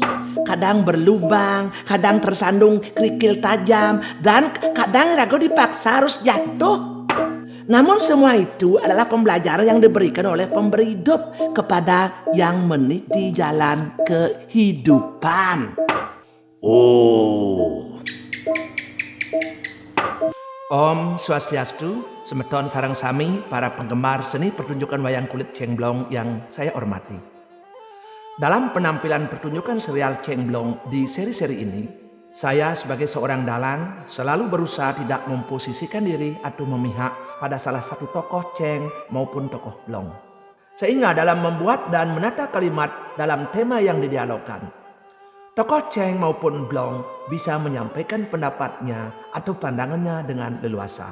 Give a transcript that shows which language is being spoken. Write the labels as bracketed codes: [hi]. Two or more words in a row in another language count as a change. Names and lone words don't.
[id] Kadang berlubang, kadang tersandung kerikil tajam, dan kadang ragu dipaksa harus jatuh. Namun semua itu adalah pembelajaran yang diberikan oleh pemberi hidup kepada yang meniti jalan kehidupan. Oh. [ban] Om Swastiastu, semeton sareng sami [id] para penggemar seni pertunjukan wayang kulit cengblong yang saya hormati. Dalam penampilan pertunjukan serial Cengblong di seri-seri ini, saya sebagai seorang dalang selalu berusaha tidak memposisikan diri atau memihak pada salah satu tokoh Ceng maupun tokoh Blong. Sehingga dalam membuat dan menata kalimat dalam tema yang didialogkan, tokoh Ceng maupun Blong bisa menyampaikan pendapatnya atau pandangannya dengan leluasa.